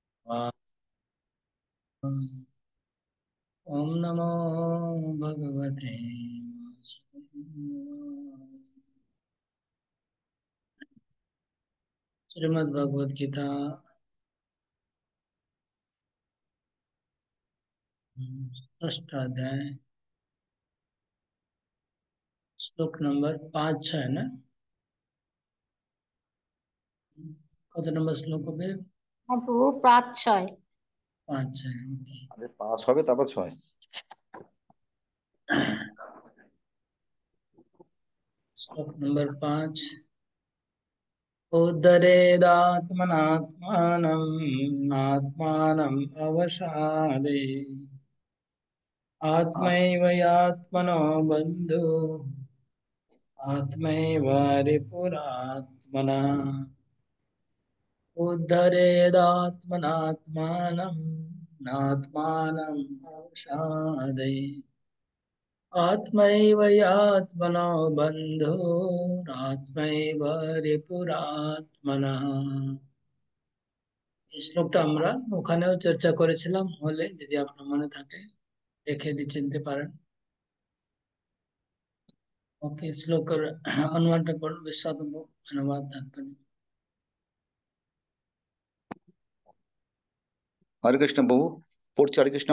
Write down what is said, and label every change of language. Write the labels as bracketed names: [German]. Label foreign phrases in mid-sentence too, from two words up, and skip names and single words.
[Sanskrit] ओम नमो भगवते वासुदेवाय। [Hindi] श्रीमद् भगवद गीता षष्ठ अध्याय श्लोक नंबर 5 है ना। कत नंबर श्लोक पे? हाँ प्रभु, प्रात 6। 5 है। ओके। [Bangla] আগে 5 হবে তারপর 6। [Hindi] श्लोक नंबर 5। [Sanskrit] उद्धरेदात्मनात्मानम् आत्मानम् अवसादे आत्मैव यात्मनो बन्धु आत्मैव रिपुरात्मनः। उद्धरेदात्मनात्मानं नात्मानं अवसादये आत्मैव यात्मनो बन्धुरात्मैव रिपुरात्मनः। [Bangla] এই শ্লোকটা আমরা ওখানেও চর্চা করেছিলাম, হলে যদি আপনার মনে থাকে দেখে দিয়ে চিনতে পারেন। ওকে, শ্লোকের অনুবাদটা করুন। বিশ্বনাথ অনুবাদ তাৎপর্য। হরে কৃষ্ণ প্রভু, পড়ছি। হরে কৃষ্ণ।